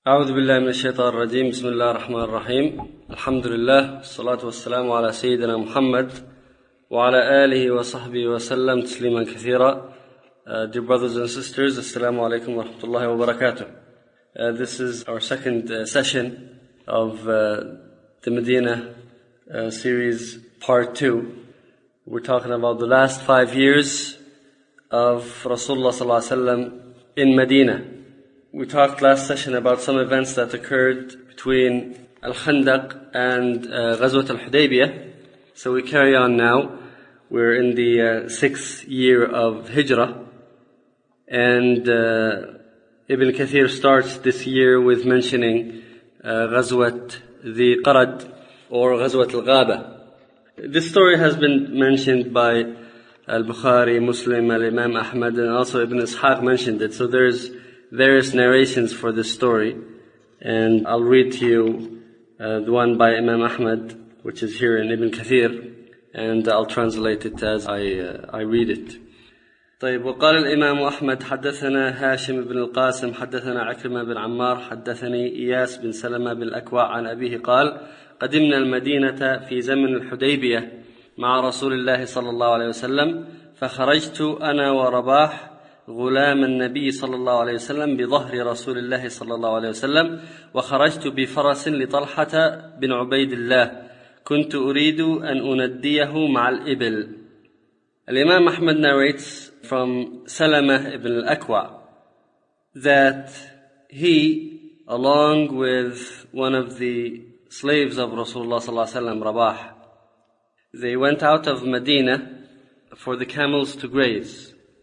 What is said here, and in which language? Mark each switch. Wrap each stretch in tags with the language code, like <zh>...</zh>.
<ar>أعوذ بالله من الشيطان الرجيم. بسم الله الرحمن الرحيم. الحمد لله والصلاة والسلام على سيدنا محمد وعلى آله وصحبه وسلم تسليما كثيرا.</ar> <en>Dear brothers and sisters,</en> <ar>السلام عليكم ورحمة الله وبركاته.</ar> <en>This is our second session of the Medina series part 2. We're talking about the last 5 years of Rasulullah</en> <ar>صلى الله عليه وسلم</ar> <en>in Medina. We talked last session about some events that occurred between Al-Khandaq and Ghazwat Al-Hudaybiyah. So we carry on now. We're in the sixth year of Hijrah. And Ibn Kathir starts this year with mentioning Ghazwat the Qarad or Ghazwat Al-Ghaba. This story has been mentioned by Al-Bukhari, Muslim, Al-Imam Ahmad, and also Ibn Ishaq mentioned it. So there's various narrations for this story, and I'll read to you the one by Imam Ahmad, which is here in Ibn Kathir, and I'll translate it as I read it.</en> <ar>طيب وقال الإمام أحمد حدثنا هاشم بن القاسم حدثنا عكرمة بن عمار حدثني إياس بن سلمة بن الأكوع عن أبيه قال قدمنا المدينة في زمن الحديبية مع رسول الله صلى الله عليه وسلم فخرجت أنا ورباح غلام النبي صلى الله عليه وسلم بظهر رسول الله صلى الله عليه وسلم وخرجت بفرس لطلحة بن عبيد الله كنت أريد أن أنديه مع الإبل.</ar> <en>الإمام أحمد narrates from سلمة بن الأكوع that he, along with one of the slaves of Rasulullah</en> <ar>صلى الله عليه وسلم,</ar> <en>Rabah, they went out of Medina for the camels to graze.</en>